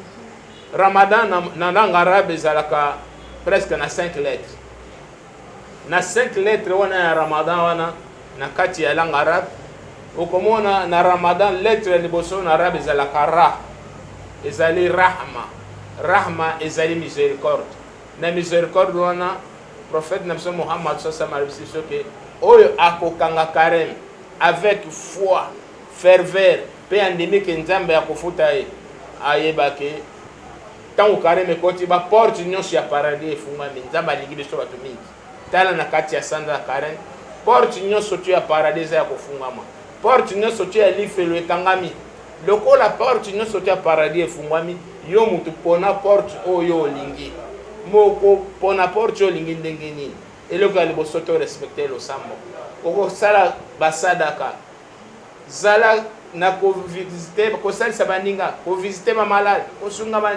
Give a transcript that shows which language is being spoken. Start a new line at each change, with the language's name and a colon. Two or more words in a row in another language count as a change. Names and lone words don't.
Lingala: na
French: langue arabe
Lingala: ezalaka presque na 5 lettres na 5 lettres wana ya ramadan wana na kati ya
French: langue arabe
Lingala: okomona na ramadan lettre ya liboso na arabe ezalaka ra ezali rahma ezali miséricorde na miséricorde wana prophète na biso Muhammad
Arabic: صلى الله عليه وسلم
Lingala: ke oyo akokanga carême
French: avec foi ferveur
Lingala: pe andimi ke nzambe akofuta ye ayeba ke tango carême ekoti ba porte nyonso ya paradis efungwami nzambe alingi biso bato mingi tala na kati ya sanza ya carême porte nyonso tu ya paradis ya kofungwama porte nyonso tu ya lifelo ekangami lokola porte nyonso tu ya paradis efungwami yo mutu pona porte oyo olingi moko pona porte oyo olingi ndenge nini eloko ya liboso to respecte losambo okosala basadaka zala na kovisite kosalisa baninga kovisite bamalade kosunga